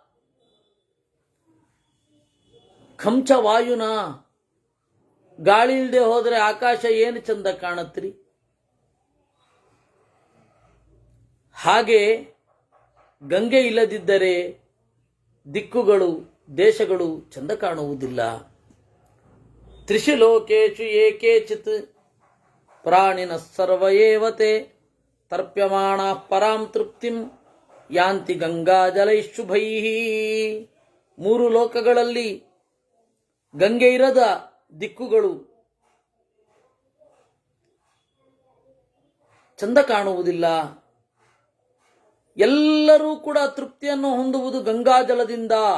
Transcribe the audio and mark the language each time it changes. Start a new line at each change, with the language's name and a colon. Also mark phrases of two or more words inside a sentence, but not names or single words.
Sanskrit: ಖಂಚ ವಾಯುನ,
Kannada: ಗಾಳಿ ಇಲ್ಲದೆ ಹೋದ್ರೆ ಆಕಾಶ ಏನು ಚಂದ ಕಾಣತ್ರಿ. ಹಾಗೆ ಗಂಗೆ ಇಲ್ಲದಿದ್ದರೆ ದಿಕ್ಕುಗಳು, ದೇಶಗಳು ಚಂದ ಕಾಣುವುದಿಲ್ಲ.
Sanskrit: ತ್ರಿಷು ಲೋಕೇಶು ಏಕೇಚಿತ್ ಪ್ರಾಣಿನ ಸರ್ವ ಏವತೆ ತರ್ಪ್ಯಮಾಣ ಪರಾಂ ತೃಪ್ತಿಂ ಯಾಂತಿ ಗಂಗಾ ಜಲೈಶುಭೈ.
Kannada: ಮೂರು ಲೋಕಗಳಲ್ಲಿ ಗಂಗೆ ಇರದ ದಿಕ್ಕುಗಳು ಚಂದ ಕಾಣುವುದಿಲ್ಲ. ಎಲ್ಲರೂ ಕೂಡ ತೃಪ್ತಿಯನ್ನು ಹೊಂದುವುದು ಗಂಗಾಜಲದಿಂದ.